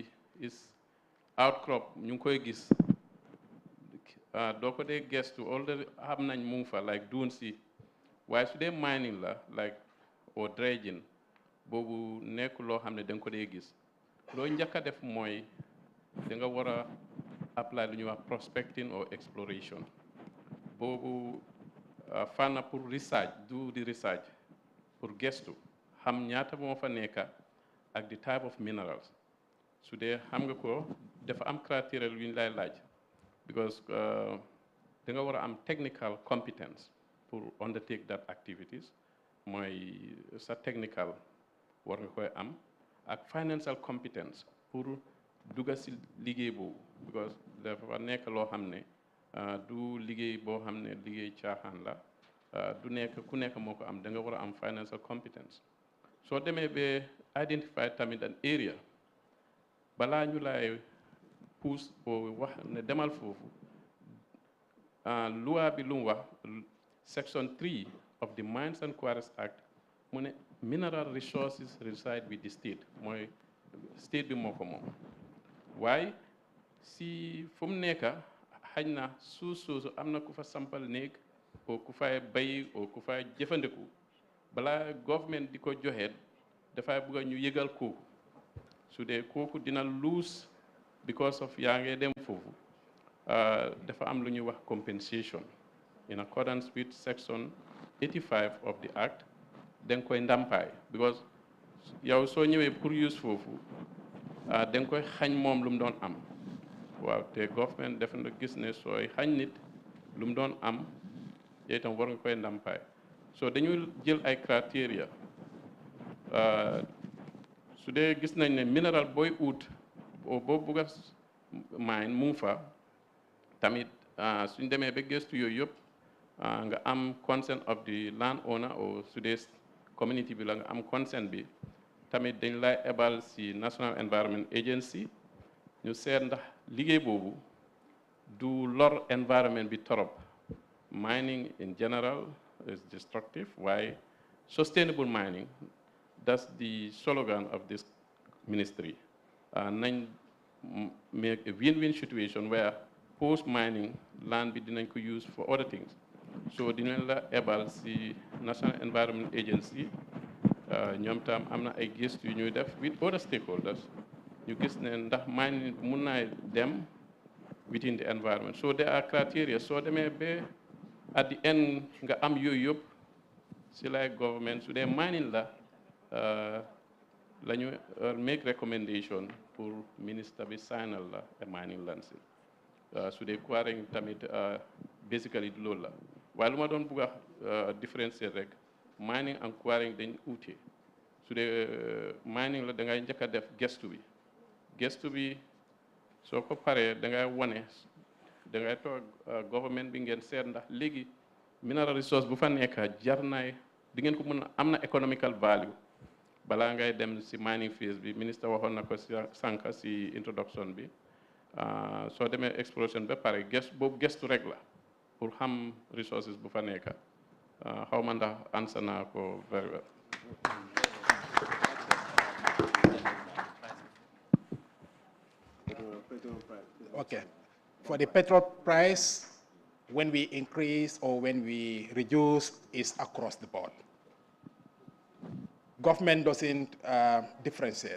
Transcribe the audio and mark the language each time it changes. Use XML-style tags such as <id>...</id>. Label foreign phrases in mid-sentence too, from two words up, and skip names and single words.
<en>is outcrop</en> <wo>ñu ngi koy gis doo ko dee gestu already xam nañ mu ngi fa like duun si waaye su dee mining la like</wo> <en>or dredging</en> <wo>boobu nekk loo xam ne da nga ko dee gis loo njëkk a def mooy da nga war a apply lu ñuy wax</wo> <en>prospecting or exploration</en> <wo>boobu fànn pour research do di research pour gestu xam ñaata moo fa nekka ak</wo> <en>the type of minerals</en> <wo>su dee xam nga ko dafa am criteria yu ñu lay laaj because da nga war a am</wo> <en>technical competence</en> <wo>pour</wo> <en>undertake that activities</en> <wo>mooy sa technical war nga koy am ak</wo> <en>financial competence</en> <wo>pour dugga si liggéey boobu because dafa nekk loo xam ne du liggéey boo xam ne liggéey caaxaan la du nekk ku nekk moo ko am da nga war a am</wo> <en>financial competence</en> <wo>soo demee ba identify tamit</wo> <en>an area</en> <wo>balaa ñu lay pousse boo wax ne demal foofu loi bi lu mu wax</wo> <en>section 3 of the Mines and Quarries Act</en> <wo>mu ne</wo> <en>mineral resources reside with the state</en> <wo>mooy state bi moo ko moom waaye si fu mu nekk xaj na suuf soosu am na ku fa sampal néeg o ku fay bay o ku fay jëfandiku balaa government di ko joxe dafay bëgg ñu yëgal kooku su dee kooku dina</wo> <en>lose because of</en> <wo>yaa ngi dem foofu dafa am lu ñuy wax</wo> <en>compensation in accordance with section 85 of the act</en> <wo>da nga koy ndàmpaay because yow soo ñëwee pour use foofu da nga koy xañ moom lu mu doon am waaw te government def na gis ne sooy xañ nit lu mu doon am yow itam war nga koy ndàmpaay so dañuy jël ay criteria su dee gis nañ ne mineral booy ut boo bugg a mine mu ngi fa tamit suñ demee ba gëstu yooyu yëpp nga am</wo> <en>consent of the land owner</en> <wo>or su dee community bi la nga am consent bi tamit dañ lay ebal si National Environment Agency ñu seet ndax liggéey boobu du lor environment bi torop</wo> <en>mining in general is destructive waaye sustainable mining that's the slogan of this ministry nañ make a win-win situation where post mining</en> <wo>land bi dinañ ko use</wo> <en>for other things</en> <wo>so dinañ la ebal si National Environment Agency ñoom tam am na ay gëstu yu ñuy def</wo> <en>with other stakeholders</en> <wo>ñu gis ne ndax mining mun naa dem</wo> <en>within the environment so there are criteria</en> <wo>soo demee ba</wo> <en>at the end</en> <wo>nga am yooyu yëpp si lay government su dee mining la la ñu</wo> <en>make recommendation</en> <wo>pour ministre bi signal la</wo> <en>a mining license</en> <wo>su dee quarrying tamit basically loolu la waaye lu ma doon bugg a différencier rek</wo> <en>mining and quarrying</en> <wo>dañ uute su dee mining la da ngay njëkk a def gestu bi soo ko paree da ngay wane da ngay toog government bi ngeen seet ndax léegi mineral resource bu fa nekk jar naay di ngeen ko mën a am na</wo> <en>economical value</en> <wo>balaa ngay dem si</wo> <en>mining phase</en> <wo>bi ministre waxoon na ko si sànq si introduction bi soo demee exploration ba pare boobu gestu rek la pour xam resources bu fa nekk xaw ma ndax answer naa ko</wo> <en>very well. Okay. For the petrol price, when we increase or when we reduce, is across the board. Government doesn't differentiate.</en>